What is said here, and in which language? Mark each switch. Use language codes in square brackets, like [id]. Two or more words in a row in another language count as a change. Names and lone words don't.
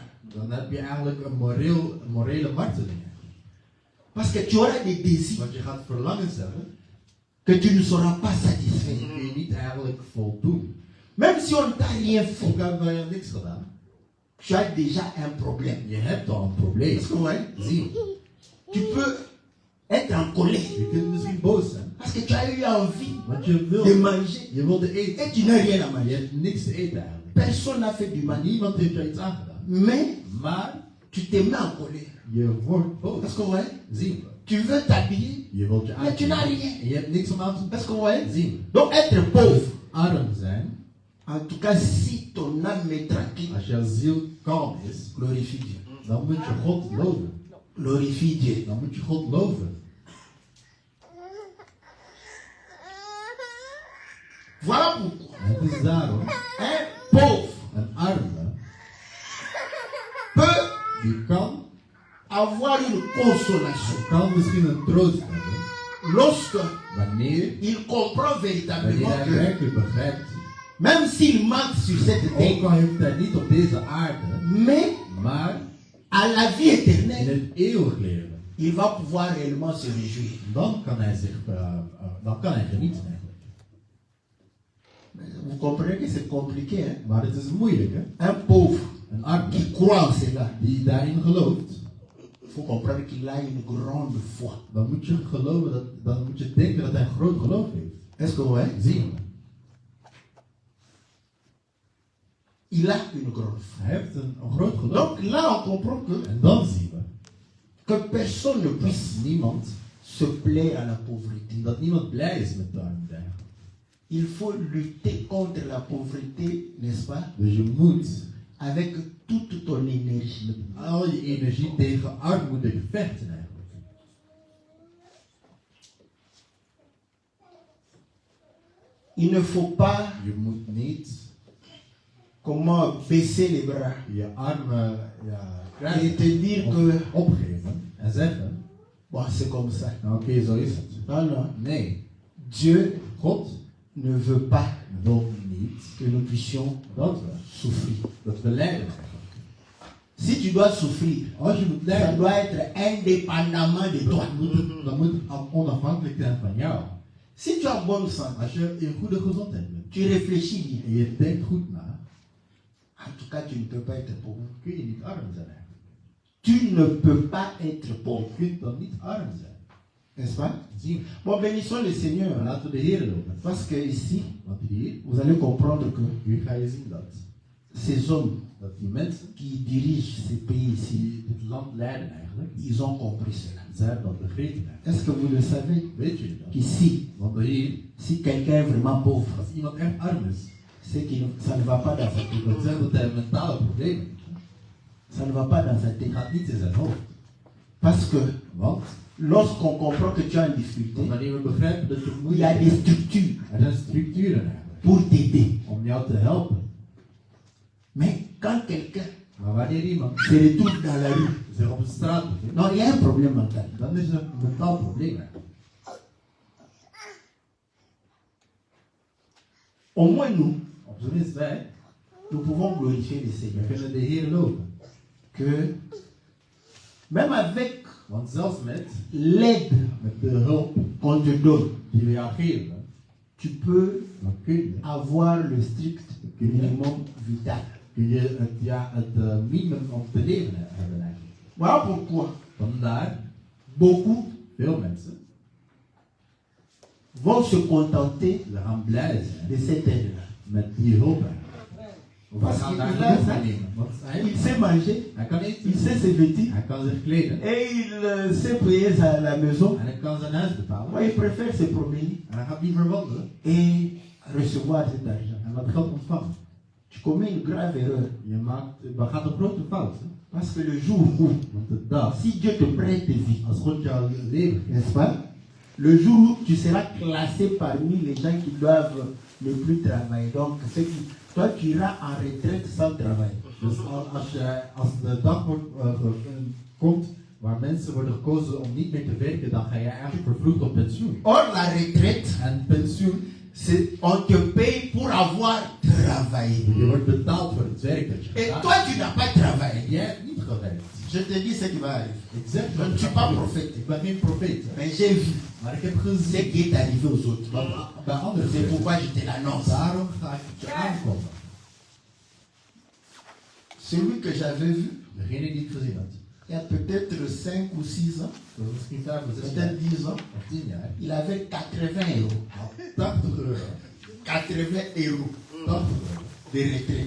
[nl] dan heb je eigenlijk een morele marteling. [fr] Parce que tu auras des désirs. [nl] Want je gaat verlangens hebben. [fr] que tu ne seras pas satisfait. [nl] kun je niet eigenlijk voldoen. [fr] Même si on ne t'a rien [nl] Ook [fr] fait, [nl] hebben wij niks gedaan. [fr] tu as déjà un problème. [nl] Je hebt al een probleem. [fr] Est-ce que vous voyez? [nl] Zie, [fr] Tu peux être en colère [nl] je kunt misschien boos zijn. [fr] parce que tu as eu envie [nl] Want je [fr] de [nl] wil, [fr] manger [nl] je wilde eten. [fr] et tu n'as rien à [nl] Je [fr] manger. [nl] hebt niks te eten eigenlijk. [fr] Personne n'a fait du [nl] Maar [fr] mal. [nl] niemand heeft er iets aangedaan. [fr] Mais [nl] Maar [fr] tu te mets en colère. [nl] je wordt boos. [fr] Est-ce que vous voyez? [nl] Zie, [fr] Tu veux t'habiller, [nl] je wilt je [fr] mais tu n'as [nl] aankleden. [fr] rien. [nl] En je hebt niks om aan te doen. [fr] Est-ce que vous voyez? [nl] Zie, [fr] Donc être pauvre, [nl] arm zijn, [fr] en tout cas si ton âme est tranquille, [nl] als je ziel kalm is, [fr] glorifie Dieu. [nl] dan moet je God loven. [fr] Glorifie Dieu. [nl] Dan moet je God loven. [fr] Voilà pourquoi [nl] En het is daarom, [fr] un pauvre [nl] een arme, [fr] peut [nl] die [fr] avoir une consolation [nl] kan misschien een troost hebben, [fr] lorsque [nl] wanneer [fr] il comprend véritablement [nl] hij [fr] que [nl] werkelijk begrijpt, [fr] même s'il manque sur cette [nl] ook [fr] terre, [nl] al heeft hij niet op deze aarde, [fr] mais [nl] maar [fr] à la vie [nl] in [fr] éternelle, [nl] het eeuwig leven, [fr] il va pouvoir réellement se réjouir. [nl] dan kan hij genieten eigenlijk. [fr] Vous comprenez que c'est compliqué, hein? [nl] Maar het is moeilijk, hè? [fr] Un pauvre [nl] Een arme [fr] qui croit en cela, [nl] die daarin gelooft, [fr] il faut comprendre qu'il a une grande foi. [nl] dan moet je geloven dan moet je denken dat hij een groot geloof heeft. [fr] Est-ce que vous voyez? [nl] Zie je? [fr] Il a une grande foi. [nl] Hij heeft een groot geloof. [fr] Donc là, on comprend [nl] En dan zien we [fr] que personne ne puisse [nl] dat niemand, [fr] se plaire à la pauvreté. [nl] dat niemand blij is met de armoede. [fr] Il faut lutter contre la pauvreté, n'est-ce pas? [nl] Dus je moet [fr] Avec toute ton énergie. [nl] met al je energie tegen armoede vechten eigenlijk. [fr] Il ne faut pas, [nl] Je moet niet [fr] comment, baisser les bras [nl] je armen [fr] et te dire que, [nl] opgeven en zeggen, [fr] bon, c'est comme ça. [nl] nou oké, zo is het. [fr] Non, non. [nl] Nee, [fr] Dieu [nl] God [fr] ne veut pas [nl] wil niet [fr] que nous puissions souffrir. [nl] dat we lijden eigenlijk. [fr] Si tu dois souffrir, [nl] Als je moet [fr] ça [nl] lijden, [fr] doit être indépendamment de toi. [nl] dan moet het onafhankelijk zijn van jou. [fr] Si tu as bonne santé, [nl] Als je in goede gezondheid bent [fr] tu réfléchis bien. [nl] en je denkt goed na, [fr] En tout cas, tu ne peux pas être pauvre. [nl] dan kun je niet arm zijn eigenlijk. [fr] Tu ne peux pas être pauvre. [nl] Je kunt dan niet arm zijn. [fr] N'est-ce pas? [nl] Zie, [fr] Bon, bénissons le Seigneur. [nl] maar laten we de Heer lopen. [fr] Parce que ici, [nl] Want hier, [fr] vous allez comprendre que [nl] hier ga je zien dat [fr] ces hommes [nl] die mensen [fr] qui dirigent ces pays ici, [nl] die dit land leiden eigenlijk, [fr] ils ont compris cela. [nl] zij hebben dat begrepen eigenlijk. [fr] Est-ce que vous le savez? [nl] Weet jullie dat? [fr] Qu'ici, [nl] Want hier, [fr] si quelqu'un est vraiment pauvre, [nl] als iemand echt arm is, [fr] c'est que ça ne va pas dans sa tête. [nl] dat zegt dat hij mentale problemen heeft. [fr] Ça ne va pas dans sa [nl] Het [fr] tête. [nl] gaat niet in zijn hoofd. [fr] Parce que [nl] Want [fr] lorsqu'on comprend que tu as une difficulté, [nl] wanneer we begrijpen dat je [fr] il y [nl] moeite [fr] a des [nl] hebt, [fr] structures [nl] er zijn structuren eigenlijk [fr] pour t'aider. [nl] om jou te helpen. [fr] Mais quand quelqu'un [nl] Maar wanneer iemand [fr] se retrouve dans la rue, [nl] zich op de straat bevindt, [fr] non, il y a un problème mental. [nl] dan is er een mentaal probleem eigenlijk. [fr] Au moins nous, [nl] Op zijn minst wij, [fr] nous pouvons glorifier le [nl] we [fr] Seigneur. [nl] kunnen de Heer lopen. [fr] Que même avec [nl] Want zelfs met [fr] l'aide [nl] de hulp [fr] qu'on te donne, [nl] die we jou geven, [fr] tu peux [nl] dan kun je [fr] avoir le strict minimum vital. [nl] het minimum om te leven hebben eigenlijk. [fr] Voilà pourquoi [nl] Vandaar, [fr] beaucoup [nl] veel mensen, [fr] vont se contenter [nl] ze gaan blij zijn [fr] de cette aide-là. [nl] met die hulp eigenlijk. Of [fr] Parce [nl] we gaan [fr] qu'il [nl] daar [fr] a [nl] genoeg [fr] ça, [nl] van nemen. Want [fr] il sait manger, [nl] hij kan [fr] il [nl] eten, [fr] sait se vêtir [nl] hij kan zich kleden [fr] et il sait payer la maison. [nl] en hij kan zijn huis betalen. [fr] Moi, il préfère se promener [nl] En hij gaat liever wandelen [fr] et recevoir cet argent. [nl] en wat geld ontvangen. [fr] Tu commets une grave erreur. [nl] Je gaat een grote fout. Hè? [fr] Parce que le jour où, [nl] Want de dag, [fr] si Dieu te prête vie, [nl] als God jou leven geeft, [fr] n'est-ce pas? Le jour où tu seras classé parmi les gens qui doivent ne plus travailler. Donc, toi, tu iras en retraite sans travail. [nl] dus als de dag komt waar mensen worden gekozen om niet meer te werken, dan ga je eigenlijk vervroegd op pensioen. [fr] Or, la retraite, [nl] En pensioen, [fr] on te paye pour avoir travaillé. [nl] je wordt betaald voor het werk dat je [fr] Et [nl] gedaan [fr] toi, tu n'as pas travaillé. [nl] hebt. Jij hebt niet gewerkt. [fr] Je te dis ce qui va arriver. [nl] Ik zeg [fr] Je [nl] wat [fr] ne [nl] er [fr] suis [nl] gaat [fr] pas [nl] gebeuren. [fr] prophète. [nl] Ik ben geen profeet. hè. [fr] Mais j'ai vu [nl] Maar ik heb [fr] ce [nl] gezien [fr] qui est arrivé aux autres. [nl] wat bij anderen [fr] C'est [nl] gebeurt. [fr] pourquoi je te l'annonce. [nl] Daarom ga ik het je aankondigen. [fr] Celui que j'avais vu, [nl] Degene die ik gezien had. [fr] il y a peut-être 5 ou 6 ans, [nl] Dat was misschien 5 of 6 jaar. [fr] peut-être 10 ans, [nl] Of 10 jaar. [fr] il avait 80 euros. [nl] Al 80 euro. [fr] 80 euros [nl] 80 euro. [fr] de retraite.